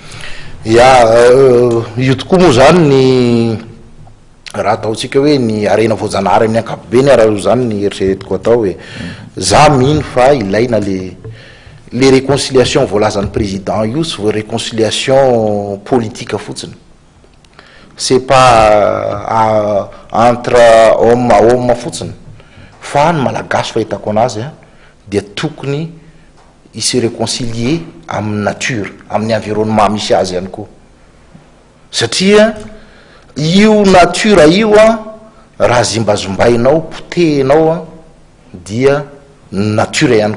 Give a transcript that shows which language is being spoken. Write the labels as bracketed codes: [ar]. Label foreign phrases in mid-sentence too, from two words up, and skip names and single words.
[mg] Io tokoa moa zany ny raha ataotsika hoe ny arena voajanahary amin'ny ankapobeny raha zany ny eritreretiko atao hoe za mino fa ilaina [fr] les réconciliations [mg] voalazan'ny président io sy [fr] réconciliation politique fotsiny, c'est pas entre homme à homme [mg] fotsiny, fa ny malagasy fahitako anazy dia tokony [fr] se réconcilier [mg] amin'ny nature, amin'ny environnement misy azy ihany koa, satria io nature io raha zimbazombainao potehinao dia nature ihany